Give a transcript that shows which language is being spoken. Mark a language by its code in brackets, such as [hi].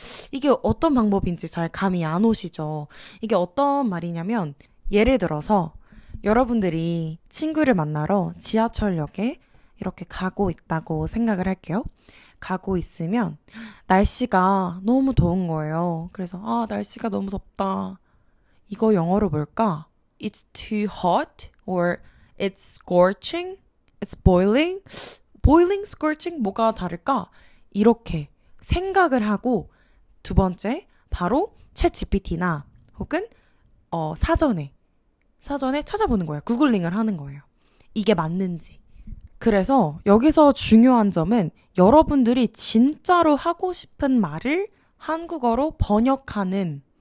[ko] 이게 어떤 방법인지 잘 감이 안 오시죠? 이게 어떤 말이냐면 예를 들어서 여러분들이 친구를 만나러 지하철역에 이렇게 가고 있다고 생각을 할게요. 가고 있으면 날씨가 너무 더운 거예요. 그래서 날씨가 너무 덥다. 이거 영어로 뭘까? [en] It's too hot or it's scorching? It's boiling? [ko] boiling, scorching 뭐가 다를까? 이렇게 생각을 하고 두 번째 바로 챗GPT나 혹은 사전에 찾아보는 거예요. 구글링을 하는 거예요. 이게 맞는지. 그래서 여기서 중요한 점은 여러분들이 진짜로 하고 싶은 말을 한국어로 번역하는